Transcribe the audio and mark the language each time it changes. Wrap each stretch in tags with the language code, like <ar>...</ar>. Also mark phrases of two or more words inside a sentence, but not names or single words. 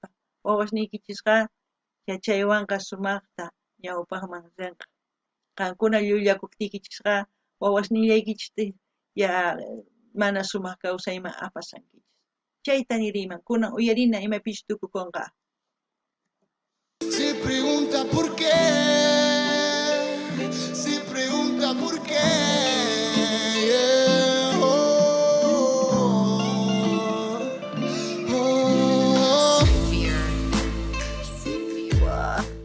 <qu>Wawasniykichisqa yachaywanqa sumaqta ñawpaqman rinqa. Qankuna llullakuptikichisqa wawasniyllaykichis mana sumaq kawsayman apasankichis. Chayta niriyman, kunan uyarina imapish tukukunqa.</qu> <es>Si pregunta por qué, si pregunta por qué, yeah, Wow.</es>